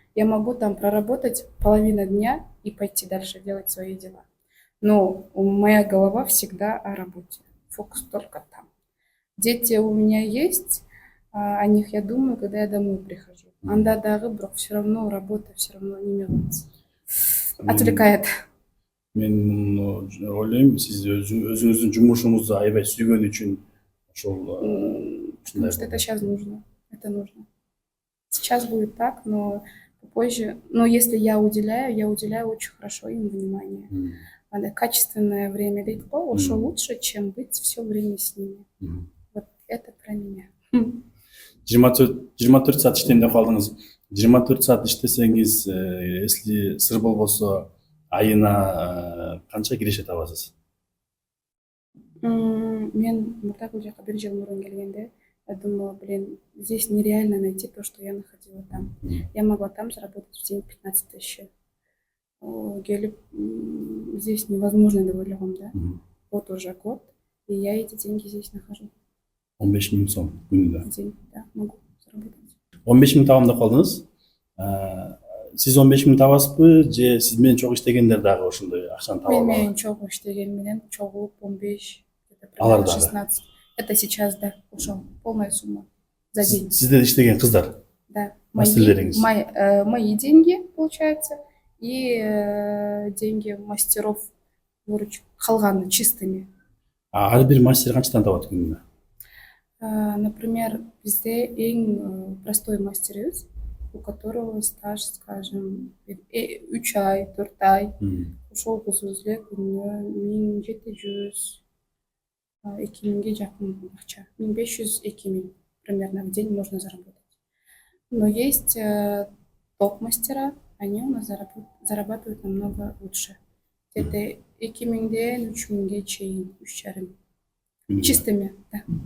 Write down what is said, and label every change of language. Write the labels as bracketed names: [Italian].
[Russian] Я могу там проработать половину дня и пойти дальше делать свои дела. Но моя голова всегда о работе. Фокус только там. Дети у меня есть, о них я думаю, когда я домой прихожу. [Kyrgyz] Анда дагы, бирок [Russian] все равно работа все равно [Kyrgyz] неме кылат. [Russian] Отвлекает. [Kyrgyz] Мен ойлойм, сиз өзүңүздүн жумушуңузду аябай сүйгөн үчүн ошол [Russian] Потому что это сейчас нужно. Это нужно. Сейчас будет так, но попозже. Но если я уделяю очень хорошо им внимание. Качественное время [Kyrgyz] дейт-го, ошо [Russian] лучше, чем быть все время с ними. Вот это про меня. [Kyrgyz] 24 саат иштейм деп калдыңыз. 24 саат иштесеңиз, [Russian] если [Kyrgyz] сыр болбосо, айына канча киреше табасыз? Мен мурда бул жака 1 жыл мурун келгенде, [Russian] я думала, блин, здесь нереально найти то, что я находила там. Я могла там заработать в день 15 тысяч. [Kyrgyz] Келип, [Russian] здесь невозможно [Kyrgyz] деп ойлогом, [Russian] да. Вот уже год, и я эти деньги здесь нахожу. [Kyrgyz] 15 000 сом күнүнө. [Russian] День, да, могу заработать. [Kyrgyz] 15 000 табам деп калдыңыз. Сиз 15 000 табасызбы, же сиз менен чогуу иштегендер дагы ошондой акчаны таба Мен алабы? менен чогуу иштеген менен чогуу 15, [Russian] где-то [Kyrgyz] Алар [Russian] примерно [Kyrgyz] дагы? [Russian] 16. Это сейчас, да, ушел. Полная сумма за день. [Kyrgyz] Сизде иштеген кыздар, [Russian] Да. [Kyrgyz] мастерлеріңіз? [Russian] Мои деньги, получается, и деньги мастеров выручка [Kyrgyz] калганы [Russian] чистыми. [Kyrgyz] ар бир мастер канчадан табат күнүнө? [Russian] Например, [Kyrgyz] бизде эң [Russian] простой мастерибиз, у которого стаж, скажем, [Kyrgyz] 3 ай, 4 ай. Ошол кызыбыз эле күнүнө 1700, 2000 жакын акча. [Russian] 1500, 2000 примерно в день можно заработать. Но есть топ-мастера, они у нас зарабатывают намного лучше. Где-то [Kyrgyz] 2000-ден 3000-ге чейин, [Russian] 3,5. Чистыми, да.